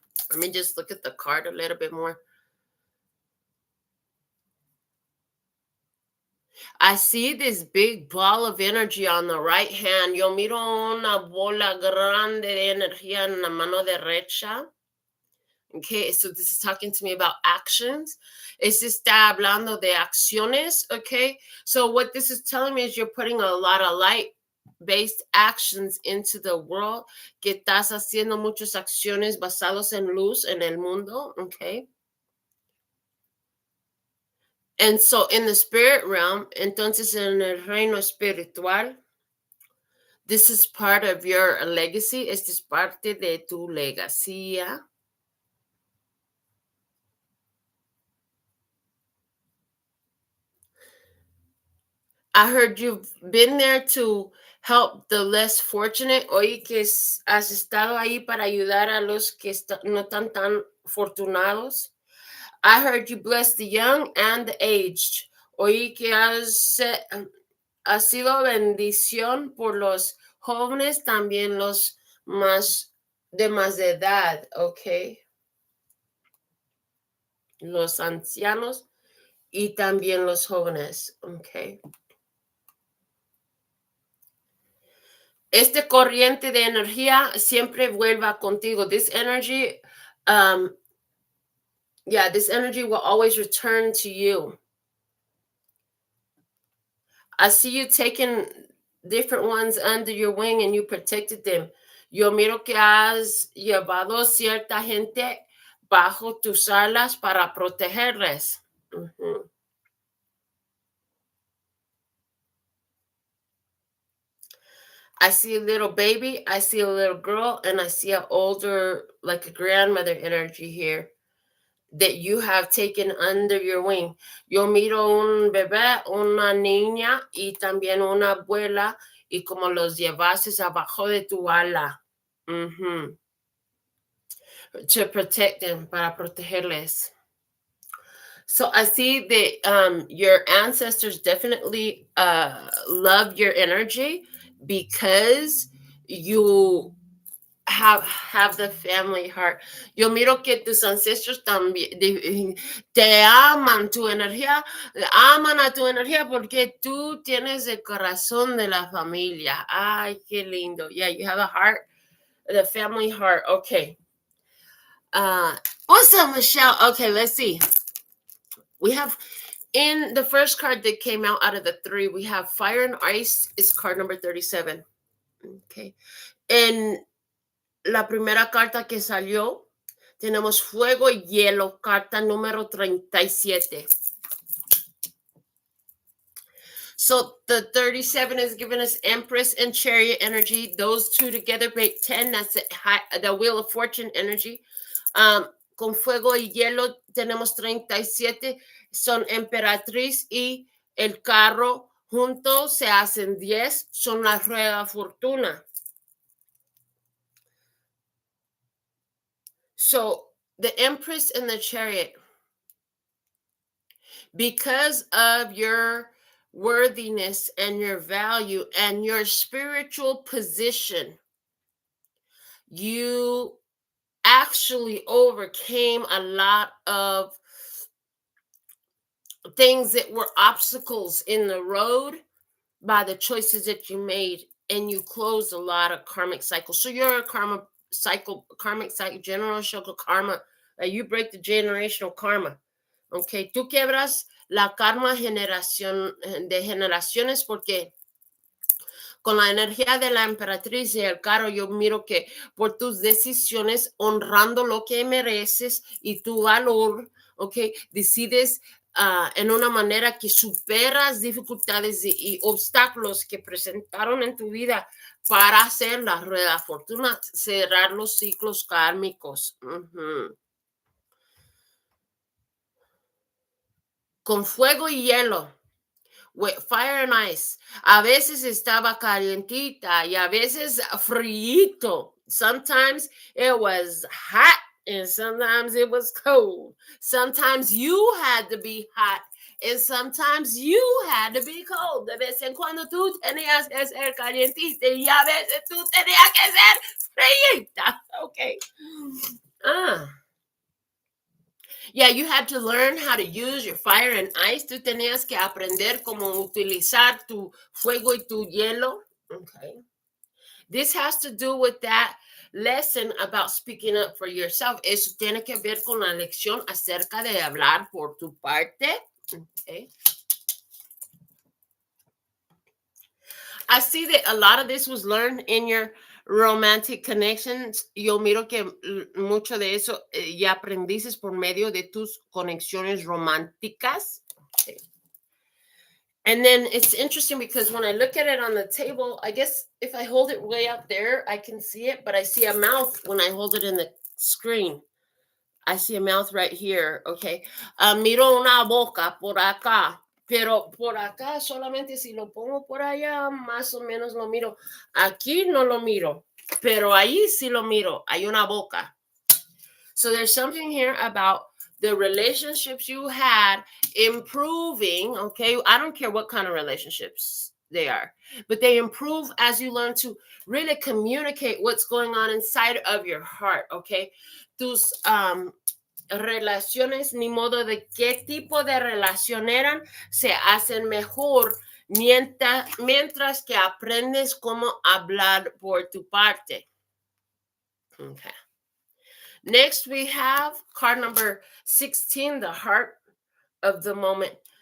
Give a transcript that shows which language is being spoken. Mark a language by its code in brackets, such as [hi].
[en] Let me just look at the card a little bit more. I see this big ball of energy on the right hand. [es] Yo miro una bola grande de energía en la mano derecha. [en] Okay, so this is talking to me about actions. [es] Está hablando de acciones, [en] okay? So what this is telling me is you're putting a lot of light based actions into the world, [es] que estás haciendo muchas acciones basadas en luz en el mundo, okay? [en] And so in the spirit realm, [es] entonces en el reino espiritual, [en] this is part of your legacy, [es] esto es parte de tu legacía. [en] I heard you've been there to help the less fortunate. [es] Oí que has estado ahí para ayudar a los que no están tan fortunados. [en] I heard you bless the young and the aged. [es] Oí que has sido bendición por los jóvenes, también los más de edad, ¿ok? Los ancianos y también los jóvenes, ¿ok? Este corriente de energía siempre vuelva contigo. [en] This energy, this energy will always return to you. I see you taking different ones under your wing and you protected them. [es] Yo miro que has llevado cierta gente bajo tus alas para protegerles. Mm-hmm. [en] I see a little baby, I see a little girl, and I see an older, like a grandmother energy here that you have taken under your wing. [es] Yo miro un bebé, una niña y también una abuela y como los llevases abajo de tu ala. [en] Mm-hmm. To protect them, [es] para protegerles. [en] So I see that your ancestors definitely love your energy because you have the family heart. [es] Yo miro que tus ancestros también te aman tu energía, aman a tu energía porque tú tienes el corazón de la familia. Ay, qué lindo. [en] Yeah, you have a heart, the family heart. Okay. What's up, Michelle? Okay, let's see. We have in the first card that came out of the three, we have Fire and Ice is card number 37. Okay. [es] En la primera carta que salió, tenemos Fuego y Hielo, carta número 37. [en] So the 37 is giving us Empress and Chariot energy. Those two together make 10. That's the Wheel of Fortune energy. [es] Con Fuego y Hielo tenemos 37. Son Emperatriz y el Carro. Juntos se hacen 10. Son la Rueda Fortuna. [en] So the Empress and the Chariot, because of your worthiness and your value and your spiritual position, you actually overcame a lot of things that were obstacles in the road by the choices that you made, and you closed a lot of karmic cycles. So you're a karmic cycle, generational karma. You break the generational karma. [es] Okay, tú quebras la karma de generaciones porque con la energía de la emperatriz y el carro, yo miro que por tus decisiones, honrando lo que mereces y tu valor, okay, decides en una manera que superas dificultades y obstáculos que presentaron en tu vida para hacer la rueda fortuna, cerrar los ciclos kármicos. Uh-huh. Con Fuego y Hielo. [en] With Fire and Ice. [es] A veces estaba calientita y a veces frito. [en] Sometimes it was hot and sometimes it was cold. Sometimes you had to be hot and sometimes you had to be cold. [es] De vez en cuando tú tenías que ser calientita y a veces tú tenías que ser frita. [en] Okay. Yeah, you had to learn how to use your fire and ice. [es] Tú tenías que aprender cómo utilizar tu fuego y tu hielo. [en] Okay. This has to do with that lesson about speaking up for yourself. [es] Eso tiene que ver con la lección acerca de hablar por tu parte. Okay. [en] I see that a lot of this was learned in your romantic connections. [es] Yo miro que mucho de eso ya aprendices por medio de tus conexiones románticas. [en] Okay. And then it's interesting because when I look at it on the table, I guess if I hold it way up there, I can see it, but I see a mouth when I hold it in the screen. I see a mouth right here, okay. [es] Miro una boca por acá, pero por acá solamente si lo pongo por allá, más o menos lo miro. Aquí no lo miro, pero ahí sí lo miro. Hay una boca. [en] So there's something here about the relationships you had improving, okay? I don't care what kind of relationships they are, but they improve as you learn to really communicate what's going on inside of your heart, okay? [es] Tus relaciones, ni modo de qué tipo de relación eran, se hacen mejor mientras que aprendes cómo hablar por tu parte. [en] Okay. Next, we have card number 16, the heart of the moment.